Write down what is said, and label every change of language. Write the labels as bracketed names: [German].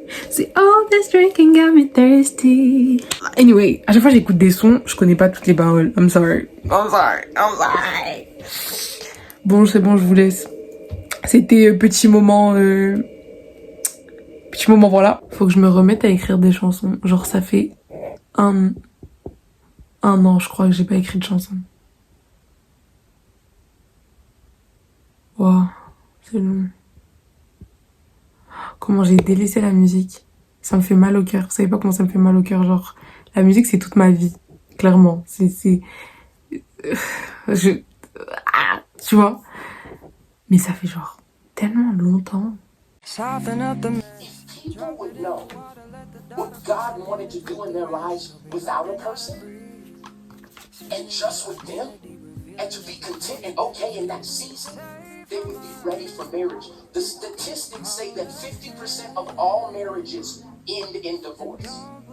[English] See, all this drinking got me thirsty. [French] Anyway, à chaque fois j'écoute des sons, je connais pas toutes les paroles. [English] I'm sorry. [French] Bon, c'est bon, je vous laisse. C'était petit moment, voilà. Faut que je me remette à écrire des chansons. Genre, ça fait un an, je crois, que j'ai pas écrit de chanson. Waouh, c'est long. Comment j'ai délaissé la musique. Ça me fait mal au cœur. Vous savez pas comment ça me fait mal au cœur. Genre, la musique, c'est toute ma vie. Clairement. Tu vois. Mais ça fait genre tellement longtemps. [English] People would know what God wanted to do in their lives without a person and just with them, and to be content and okay in that season, they would be ready for marriage. The statistics say that 50% of all marriages end in divorce.